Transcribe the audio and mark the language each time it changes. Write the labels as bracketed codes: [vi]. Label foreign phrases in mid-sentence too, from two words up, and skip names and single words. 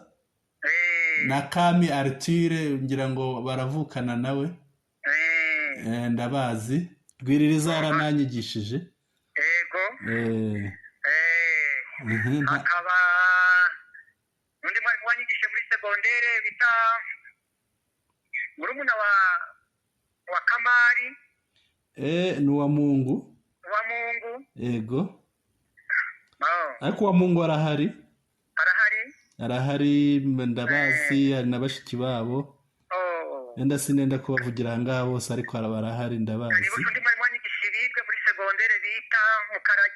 [rw] Na Kami Arthur ngira ngo baravukana nawe. Ndabazi. Rwiririza yarananyigishije. Yego. Akaba undi mwarimu wanyigishije muri segondere bita murumuna wa Kamari. Ni wa Mungu. Wa Mungu. Yego. Ariko wa Mungu arahari? Arahari ndabazi, hari na bashiki babo. Enda sinenda kubavugira ngaha bose, ariko barahari ndabazi. Hari undi mwarimu wanyigishije bibwe muri segondere bita Mukarage.